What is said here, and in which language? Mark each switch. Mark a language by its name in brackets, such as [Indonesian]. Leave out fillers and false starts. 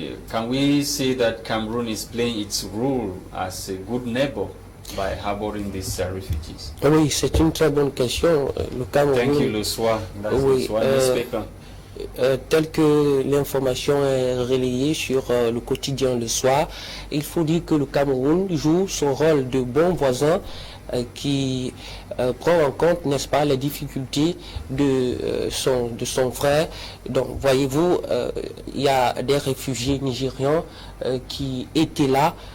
[English] Can we say that Cameroon is playing its role as a good neighbor by harboring these refugees? [French] Oui, c'est une très bonne question. Le Cameroun, [English] thank you, Le Soir. That's Le Soir newspaper. [French] tel que l'information est relayée sur le quotidien Le Soir, il faut dire que le Cameroun joue son rôle de bon voisin qui prend en compte, n'est-ce pas, les difficultés de son frère. Donc, voyez-vous, il y a des réfugiés nigérians qui étaient là.